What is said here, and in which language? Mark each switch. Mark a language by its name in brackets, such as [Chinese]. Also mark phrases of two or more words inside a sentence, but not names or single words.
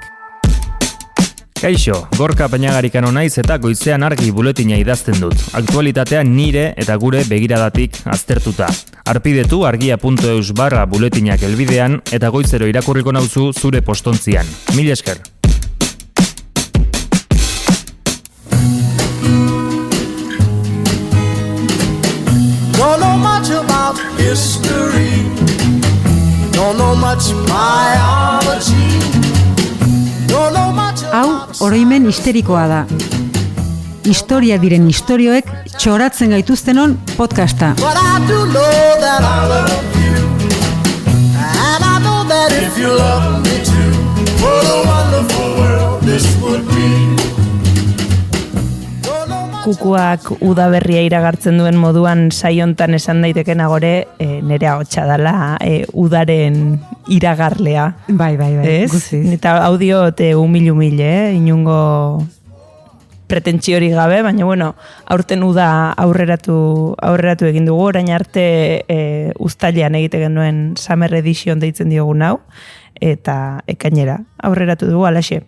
[Basque] Kaixo, Gorka Peñagarikano naiz eta goizean Argi buletina idazten dut. Aktualitatea nire eta gure begiradatik aztertuta. Arpidetu argia.eus/buletinak helbidean eta goizero irakurriko nauzu zure postontzian. Mil esker. [English] Don't know much about history. Don't know much biology. Don't know much about... [Basque] Hau, oroimen histerikoa da. Historia diren istorioek txoratzen gaituztenon podcasta. [English] But I do know that I love you. And I know that if you love me too, what a wonderful world this would be. [Basque] Kukuak udaberria iragartzen duen moduan saiontan esan daitekena gore, nere ahotsa dela udaren iragarlea. Bai, ez? Guztiz. Eta audio humil, inungo pretentsiori gabe, baina bueno, aurten uda aurreratu egin dugu, orain arte uztailean egite genuen Summer Edition deitzen diogun hau, eta ekainera aurreratu dugu alaxe.